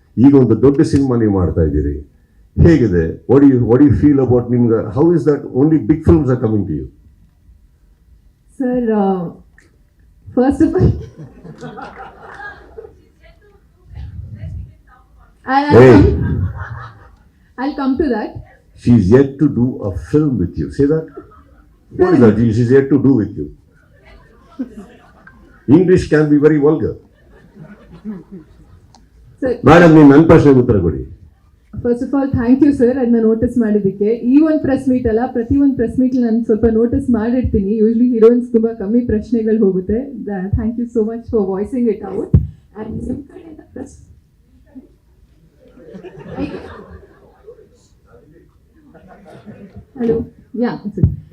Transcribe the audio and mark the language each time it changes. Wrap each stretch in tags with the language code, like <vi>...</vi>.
<kn>ಈಗ ಒಂದು ದೊಡ್ಡ ಸಿನಿಮಾ ನೀವು ಮಾಡ್ತಾ ಇದ್ದೀರಿ, ಹೇಗಿದೆ?</kn> <en>what you feel about</en> <kn>ನಿಮ್ಗೆ?</kn> <en>How is that only big films are coming to you? Sir, first of all I'll come to that. She's yet to do a film with you. Say that. What is that? She's yet to do with you. English can be very vulgar.</en> <kn>Madam, ನೀವು ನನ್ನ ಪ್ರಶ್ನೆಗೆ ಉತ್ತರ ಕೊಡಿ.</kn> <en>first of all thank you sir,</en> <kn>ಅದನ್ನ notice ಮಾಡಿದ್ದಕ್ಕೆ. ಈ ಒಂದು press meet ಅಲ್ಲ, ಪ್ರತಿ ಒಂದು ಪ್ರೆಸ್ ಮೀಟ್ ನಾನು ಸ್ವಲ್ಪ ನೋಟಿಸ್ ಮಾಡಿರ್ತೀನಿ. ಯೂಶ್ವಲಿ ಹೀರೋಯಿನ್ಸ್ ತುಂಬಾ ಕಮ್ಮಿ ಪ್ರಶ್ನೆಗಳು ಹೋಗುತ್ತೆ.</kn> <en>Thank you so much for voicing it out. And</en> <kn>ನಿಮ್ಮ ಕಡೆಯಿಂದ</kn> <en>Hello, yeah sir.</en>